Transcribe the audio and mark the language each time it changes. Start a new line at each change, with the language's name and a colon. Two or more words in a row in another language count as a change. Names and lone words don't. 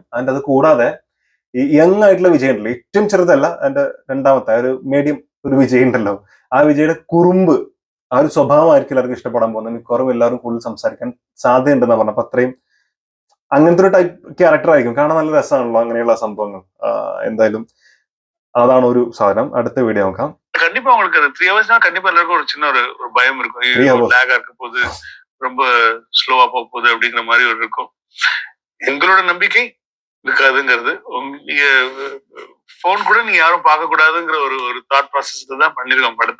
Malayalam: ആൻഡ് അത് കൂടാതെ ഈ യങ് ആയിട്ടുള്ള വിജയ് ഉണ്ടല്ലോ, ഏറ്റവും ചെറുതല്ല, അതിന്റെ രണ്ടാമത്തെ ഒരു മീഡിയം ഒരു വിജയ് ഉണ്ടല്ലോ, ആ വിജയുടെ കുറുമ്പ്, ആ ഒരു സ്വഭാവമായിരിക്കും എല്ലാവർക്കും ഇഷ്ടപ്പെടാൻ പോകുന്നത്. മിക്കവാറും എല്ലാവരും കൂടുതൽ സംസാരിക്കാൻ സാധ്യതയുണ്ടെന്നാണ് പറഞ്ഞത്. അപ്പൊ അത്രയും അങ്ങനത്തെ ഒരു
English: type character
Malayalam: ആയിരിക്കും. കാണാൻ നല്ല രസമാണല്ലോ അങ്ങനെയുള്ള സംഭവങ്ങൾ. എന്തായാലും
Tamil: அதான ஒரு சாதனம்.
Malayalam: அடுத்த வீடியோ നോക്കാം.
Tamil: கண்டிப்பா உங்களுக்கு அது 3 ஹவர்ஸ்னா கண்டிப்பா எல்லாருக்கும் ஒரு சின்ன ஒரு பயம் இருக்கும். லேகா இருக்க போது, ரொம்ப ஸ்லோவா போக போகுது அப்படிங்கிற மாதிரி ஒரு இருக்கும். எங்களோட நம்பிக்கை இருக்காதுங்கிறது. நீங்க போன் கூட நீங்க யாரும் பார்க்க கூடாதுங்கிற ஒரு
English: thought process
Tamil: தான் பண்ணிருக்கோம் படத்தை.